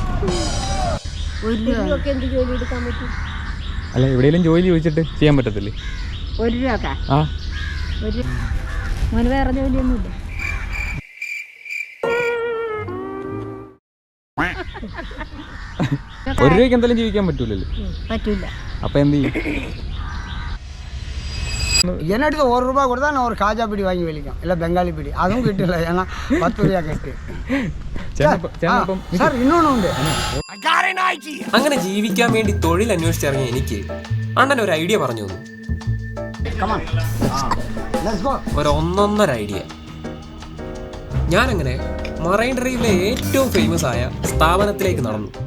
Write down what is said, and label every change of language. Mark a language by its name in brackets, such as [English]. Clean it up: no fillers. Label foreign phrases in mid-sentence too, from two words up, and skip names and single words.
[Malayalam] അല്ല എവിടെയെങ്കിലും ജോലി ചോദിച്ചിട്ട് ചെയ്യാൻ പറ്റത്തില്ലേ? 1 രൂപ. ആ മോന് വേറെ ജോലിയൊന്നുമില്ല. ₹1 എന്തെങ്കിലും ജീവിക്കാൻ പറ്റൂലല്ലോ. പറ്റൂല. അപ്പം എന്ത് ചെയ്യും? [Tamil] என்னடுத்து ₹1 கொடுத்தா நான் ஒரு காஜா பிடி வாங்கி வெளிக்கும், இல்லை பெங்காலி பிடி, அதுவும் கிட்டில்ல. ஏன்னா 10 ரூபா கட்டு. [Malayalam] സാർ ഇന്നൊന്നും ഉണ്ട്. അങ്ങനെ ജീവിക്കാൻ വേണ്ടി തൊഴിൽ അന്വേഷിച്ചിറങ്ങിയ എനിക്ക് അണ്ണൻ ഒരു ഐഡിയ പറഞ്ഞു തന്നു. ഒന്നൊന്നര ഐഡിയ. ഞാനങ്ങനെ മറൈൻ ഡ്രൈവിലെ ഏറ്റവും ഫേമസ് ആയ സ്ഥാപനത്തിലേക്ക് നടന്നു.